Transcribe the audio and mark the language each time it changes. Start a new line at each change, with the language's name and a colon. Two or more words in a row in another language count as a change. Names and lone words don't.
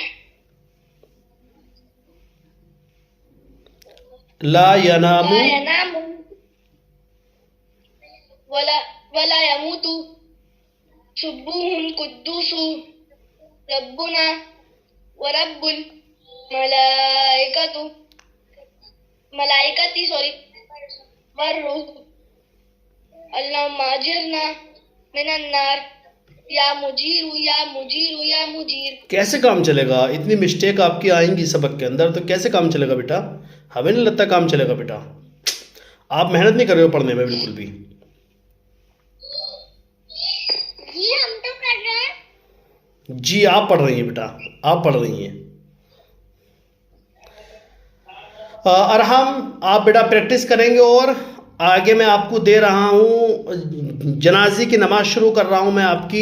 Arabic: لا ينام لا ينام ولا يموت، سبوح قدوس ربنا ورب الملائكة والروح، اللهم أجرنا من النار يا مجير يا مجير يا مجير.
Urdu: کیسے کام چلے گا? اتنی مسٹیک آپ کی آئیں گی سبق کے اندر، تو کیسے کام چلے گا بیٹا? ہمیں نہیں لگتا کام چلے گا بیٹا۔ آپ محنت نہیں کر رہے ہو پڑھنے میں بالکل بھی. جی ہم تو کر رہے ہیں. جی آپ پڑھ رہی ہیں بیٹا، آپ پڑھ رہی ہیں۔ ارحم آپ بیٹا پریکٹس کریں گے اور آگے میں آپ کو دے رہا ہوں، جنازی کی نماز شروع کر رہا ہوں میں آپ کی.